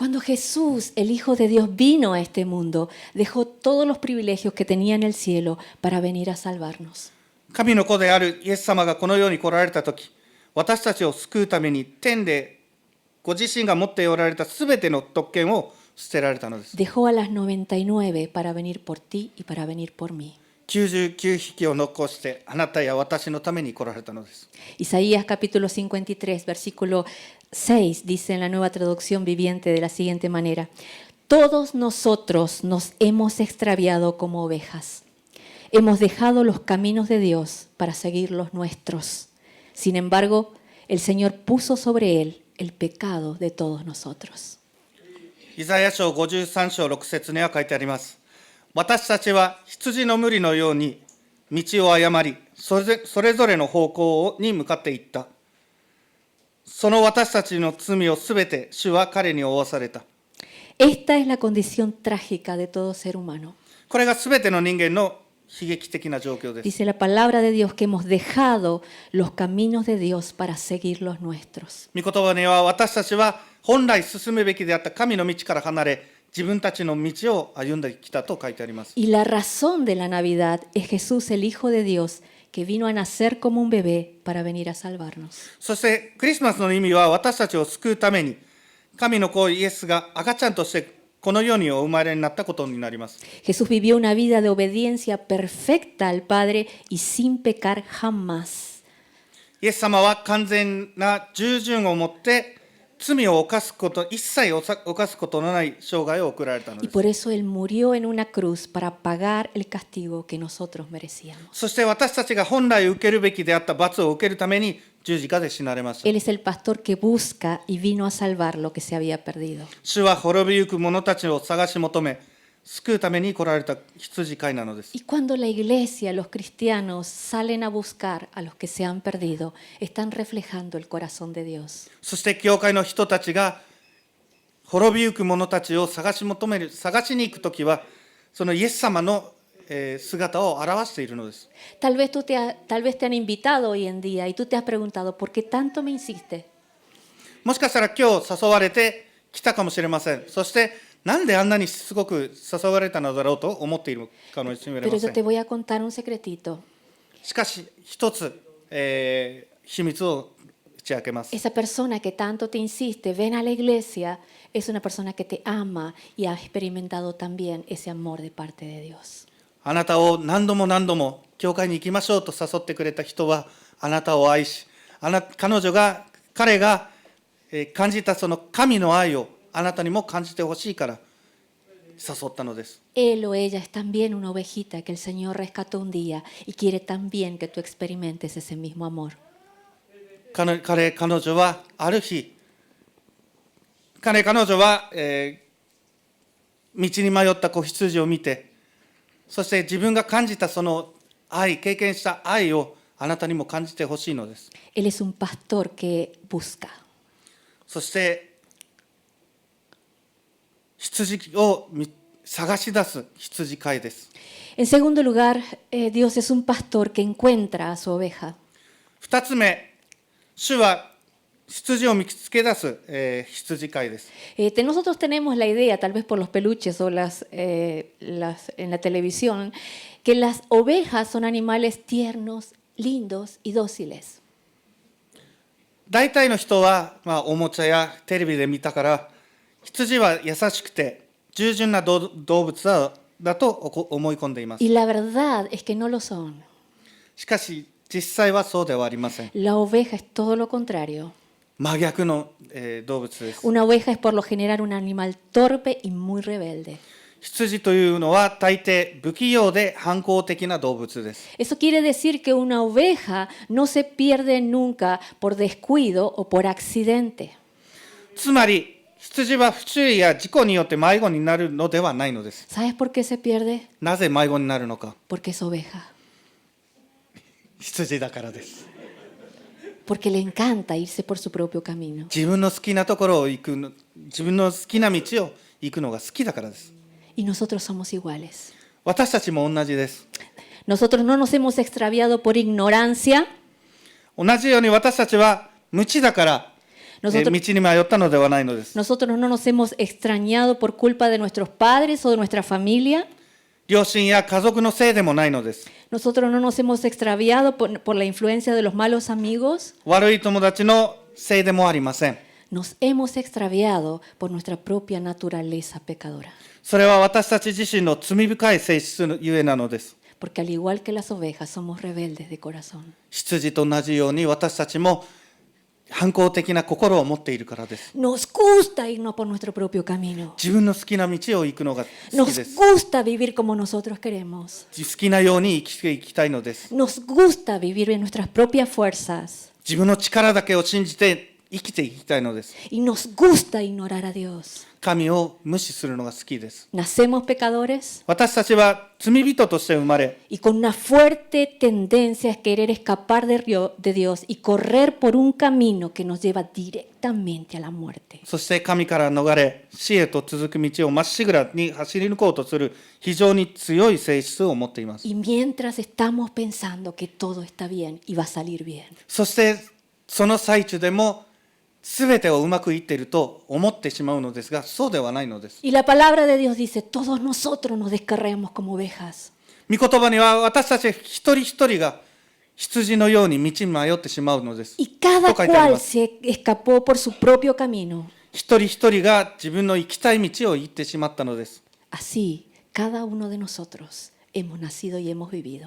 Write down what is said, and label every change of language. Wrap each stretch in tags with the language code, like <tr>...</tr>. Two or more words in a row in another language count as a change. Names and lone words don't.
<es>Cuando Jesús, el Hijo de Dios, vino a este mundo, dejó todos los privilegios que tenía en el cielo para venir a salvarnos.</es> <ja>神の子であるイエス様がこの世に来られたとき、私たちを救うために天でご自身が持っておられたすべての特権を捨てられたのです。</ja> <es>Dejó a las 99 para venir por ti y para venir por mí.</es> <ja>99 匹を残してあなたや私のために来られたのです。</ja> <es>Isaías capítulo 53, versículo 6, dice en la nueva traducción viviente de la siguiente manera: Todos nosotros nos hemos extraviado como ovejas. Hemos dejado los caminos de Dios para seguir los nuestros. Sin embargo, el Señor puso sobre él el pecado de todos nosotros.</es> <ja>イザヤ書53章6節には書いてあります。私たちは羊の無理のように道を誤り、それぞれの方向に向かっていった。その私たちの罪をすべて主は彼に負わされた。</ja> <es>Esta es la condición trágica de todo ser humano.</es> <ja>これがすべての人間の悲劇的な状況です。</ja> <es>Dice la palabra de Dios que hemos dejado los caminos de Dios para seguir los nuestros.</es> <ja>御言葉には私たちは本来進むべきであった神の道から離れ、自分たちの道を歩んできたと書いてあります。</ja> <es>Y la razón de la Navidad es Jesús, el Hijo de Dios, que vino a nacer como un bebé para venir a salvarnos.</es> <ja>そしてクリスマスの意味は私たちを救うために神の子イエスが赤ちゃんとしてこの世にお生まれになったことになります。</ja> <es>Jesús vivió una vida de obediencia perfecta al Padre y sin pecar jamás.</es> <ja>イエス様は完全な従順をもって罪を犯すこと、一切犯すことのない生涯を送られたの</ja> <es>Y</es> <ja>です。</ja> <es>por eso Él murió en una cruz para pagar el castigo que nosotros merecíamos.</es> <ja>そして私たちが本来受けるべきであった罰を受けるために十字架で死なれました。</ja> <es>Él es el pastor que busca y vino a salvar lo que se había perdido.</es> <ja>主は滅びゆく者たちを探し求め、救うために来られた羊飼いなのです。</ja> <es>Y cuando la iglesia, los cristianos, salen a buscar a los que se han perdido, están reflejando el corazón de Dios.</es> <ja>そして教会の人たちが滅びゆく者たちを探しに行くときは、そのイエス様の姿を表しているのです。</ja> <es>Tal vez te han invitado hoy en día y tú te has preguntado, ¿por qué tanto me insiste?</es> <ja>もしかしたら今日誘われて来たかもしれません。そしてなんであんなにしつこく誘われたのだろうと思っているかもしれま</ja> <es>Pero</es> <ja>せ</ja> <es>yo</es> <ja>ん。</ja> <es>te voy a contar un secretito.</es> <ja>しかし一つ、秘密を打ち明けます。</ja> <es>Esa persona que tanto te insiste, ven a la iglesia, es una persona que te ama y ha experimentado también ese amor de parte de Dios.</es> <ja>あなたを何度も何度も教会に行きましょうと誘ってくれた人はあなたを愛し、彼が感じたその神の愛をあなたにも感じてほしいから誘ったのです。</ja> <es>Él o ella es también una ovejita que el Señor rescató un día y quiere también que tú experimentes ese mismo amor.</es> <ja>彼女はある日、彼女は、道に迷った子羊を見て、そして自分が感じたその愛、経験した愛をあなたにも感じてほしいのです。</ja> <es>Él es un pastor que busca.</es> <ja>そして羊を探し出す羊飼いです。</ja> <es>En segundo lugar, Dios es un pastor que encuentra a su oveja.</es> <ja>2 つ目、主は羊を見つけ出す、羊飼いです。</ja> <es>Nosotros tenemos la idea, tal vez por los peluches o en la televisión, que las ovejas son animales tiernos, lindos y dóciles.</es> <ja>大体の人は、おもちゃやテレビで見たから羊は優しくて従順な動物だと思い込んでいます。</ja> <es>Y la verdad es que no lo son.</es> <ja>しかし実際はそうではありません。</ja> <es>La oveja es todo lo contrario.</es> <ja>真逆の、動物です。</ja> <es>Una oveja es por lo general un animal torpe y muy rebelde.</es> <ja>羊というのは大抵不器用で反抗的な動物です。</ja> <es>Eso quiere decir que una oveja no se pierde nunca por descuido o por accidente.</es> <ja>つまり羊は不注意や事故によって迷子になるのではないのです。</ja> <es>¿Sabes por qué se pierde?</es> <ja>なぜ迷子になるのか。</ja> <es>Porque es oveja.</es> <ja>羊だからです。</ja> <es>Porque le encanta irse por su propio camino.</es> <ja>自分の好きなところを行くの、自分の好きな道を行くのが好きだからです。</ja> <es>Y nosotros somos iguales.</es> <ja>私たちも同じです。</ja> <es>Nosotros no nos hemos extraviado por ignorancia.</es> <ja>同じように私たちは無知だから、道に迷ったのではないのです。</ja> <es>Nosotros no nos hemos extrañado por culpa de nuestros padres o de nuestra familia.</es> <ja>両親や家族のせいでもないのです。</ja> <es>Nosotros no nos hemos extraviado por la influencia de los malos amigos.</es> <ja>悪い友達のせいでもありません。</ja> <es>Nos hemos extraviado por nuestra propia naturaleza pecadora.</es> <ja>それは私たち自身の罪深い性質のゆえなのです。</ja> <es>Porque al igual que las ovejas, somos rebeldes de corazón.</es> <ja>羊と同じように私たちも反抗的な心を持っているからです。</ja> <es>Nos gusta irnos por nuestro propio camino.</es> <ja>自分の好きな道を行くのが好き</ja> <es>Nos</es> <ja>です。</ja> <es>gusta vivir como nosotros queremos.</es> <ja>好きなように生きていきたいのです。</ja> <es>Nos gusta vivir en nuestras propias fuerzas.</es> <ja>自分の力だけを信じて生きていきたいのです。</ja> <es>Y nos gusta ignorar a Dios.</es> <ja>神を無視するのが好きです。</ja> <es>Nacemos pecadores</es> <ja>私たちは罪人として生まれ、</ja> <es>y con una fuerte tendencia a querer escapar de Dios y correr por un camino que nos lleva directamente a la muerte.</es> <ja>そして神から逃れ、死へと続く道をまっしぐらに走り抜こうとする非常に強い性質を持っています。</ja> <es>Y mientras estamos pensando que todo está bien y va a salir bien.</es> <ja>そしてその最中でも全てをうまくいっていると思ってしまうのですが、そうではないのです。</ja> <es>Y la palabra de Dios dice, todos nosotros nos descarriamos como ovejas.</es> <ja>御言葉には私たち一人一人が羊のように道に迷ってしまうのです。</ja> <es>Y cada</es> <ja>と書いてあり</ja> <es>cual</es> <ja>ます。</ja> <es>se escapó por su propio camino.</es> <ja>一人一人が自分の行きたい道を行ってしまったのです。</ja> <es>Así, cada uno de nosotros hemos nacido y hemos vivido.</es>